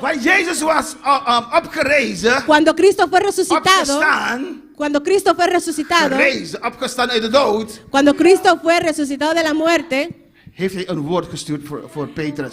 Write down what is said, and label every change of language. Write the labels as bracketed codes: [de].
[nl] Want Jezus was opgerezen. [es] Cuando Cristo fue resucitado, [nl] Opgestaan. [es] cuando Cristo fue resucitado, [nl] Gerezen, opgestaan uit de dood. [es] cuando Cristo fue resucitado de la muerte, [nl] Heeft hij een woord gestuurd voor Petrus.